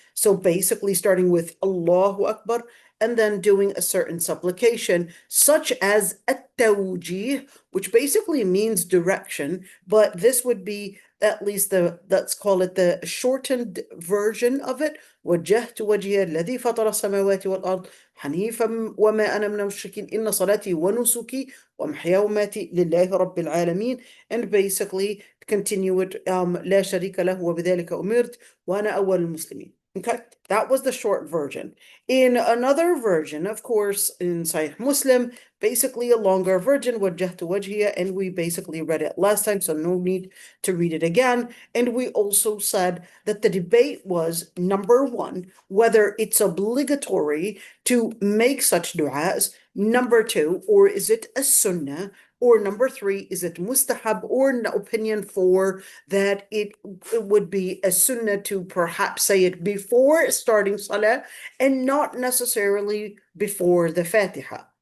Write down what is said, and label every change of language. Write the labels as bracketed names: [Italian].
[English] So basically starting with Allahu Akbar and then doing a certain supplication, such as at-tawjih, which basically means direction, but this would be at least let's call it the shortened version of it. [Arabic] وجهت وجهي الذي فطر السماوات والأرض حنيفا وما أنا من المشركين إن صلاتي ونسكي ومحياي ومماتي لله رب العالمين. [English] And basically continue it, لا شريك له وبذلك أمرت وأنا أول المسلمين. Okay, that was the short version. In another version, of course, in Sahih Muslim, basically a longer version, [Arabic] وجهت وجهي, [English] and we basically read it last time, so no need to read it again. And we also said that the debate was, number 1, whether it's obligatory to make such du'as, number 2, or is it a sunnah, or number 3, is it mustahab, or an opinion 4, that it would be a sunnah to perhaps say it before starting salah and not necessarily before the Fatiha.